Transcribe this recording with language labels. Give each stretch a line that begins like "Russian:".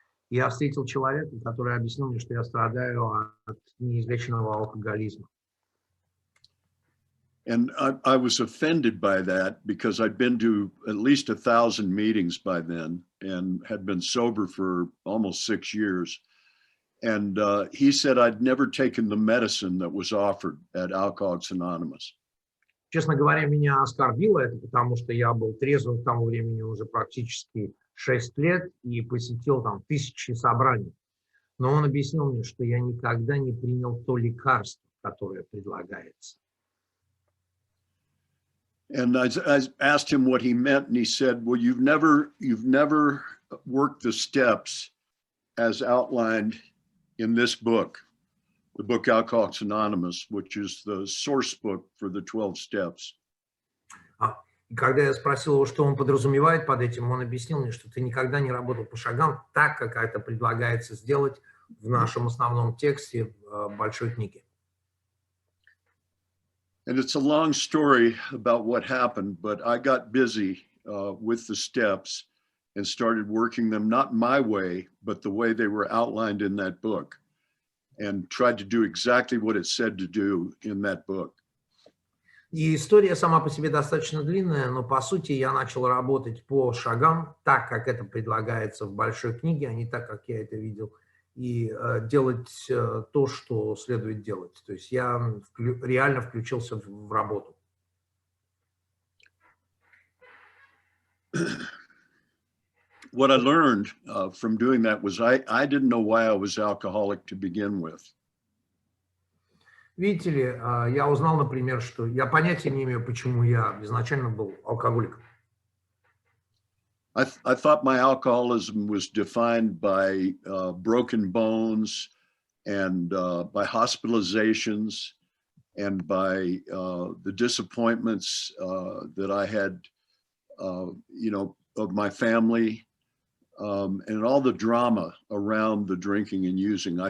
Russian: Я встретил человека, который объяснил мне, что я страдаю от неизлеченного алкоголизма.
English: And I was offended by that because I'd been to at least 1,000 meetings by then and had been sober for almost 6 years. And he said I'd never taken the medicine that was offered at Alcoholics Anonymous.
Russian: Честно говоря, меня оскорбило это, потому что я был трезвым к тому времени уже практически 6 лет и посетил там тысячи собраний. Но он объяснил мне, что я никогда не принял то лекарство, которое предлагается.
English: And I asked him what he meant, and he said, well, you've never worked the steps as outlined in this book, the book Alcoholics Anonymous, which is the source book for the 12 steps.
Russian: И когда я спросил его, что он подразумевает под этим, он объяснил мне, что ты никогда не работал по шагам так, как это предлагается сделать в нашем основном тексте большой книги.
English: And it's a long story about what happened, but I got busy with the steps and started working them not my way, but the way they were outlined in that book, and tried to do exactly what it said to do in that book.
Russian: И история сама по себе достаточно длинная, но по сути я начал работать по шагам, так как это предлагается в большой книге, а не так, как я это видел, и делать то, что следует делать. То есть я реально включился в работу.
English: What I learned from doing that was I didn't know why I was alcoholic to begin with.
Russian: Видите ли, я узнал, например, что я понятия не имею, почему я изначально был алкоголиком.
English: I thought my alcoholism was defined by broken bones and by hospitalizations and by the disappointments that I had, you know, of my family and all the drama around the drinking and using.